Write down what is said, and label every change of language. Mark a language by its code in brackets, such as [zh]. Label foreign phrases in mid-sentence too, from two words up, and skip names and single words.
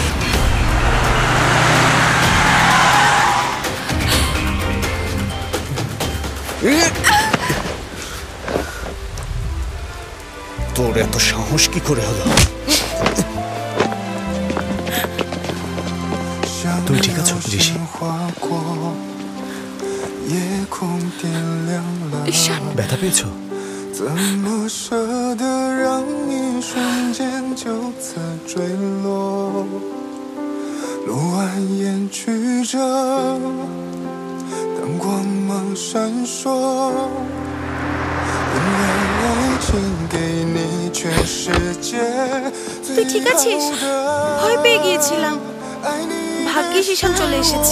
[bn] তোর এত সাহস কি করে হলো? তুমি ঠিক আছো জিশি? ঈশান, ব্যথা পেয়েছো? [zh] 怎么舍得让一瞬间就此坠落？路蜿蜒曲折，当光芒闪烁。因为爱情给你全世界。 [bn] তুই ঠিক আছিস? ভয় পেয়ে গিয়েছিলাম। ভাগ্যিস ঈশান চলে এসেছে।